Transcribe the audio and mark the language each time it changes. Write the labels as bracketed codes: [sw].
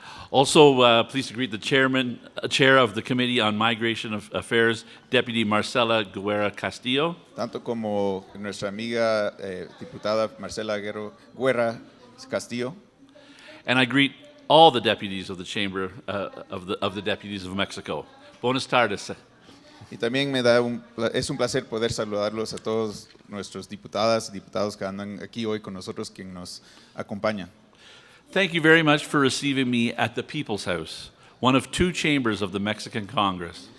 [en] Also pleased to greet the chair of the Committee on Migration Affairs, Deputy Marcela Guerra Castillo. [es] Tanto como nuestra amiga diputada Marcela Guerra Castillo. [en] And I greet all the deputies of the Chamber of the Deputies of Mexico. [es] Buenas tardes. Y también es un placer poder saludarlos a todos nuestros diputadas y diputados que andan aquí hoy con nosotros, quien nos acompañan. [en] Thank you very much for receiving me at the People's House, one of two chambers of the Mexican Congress.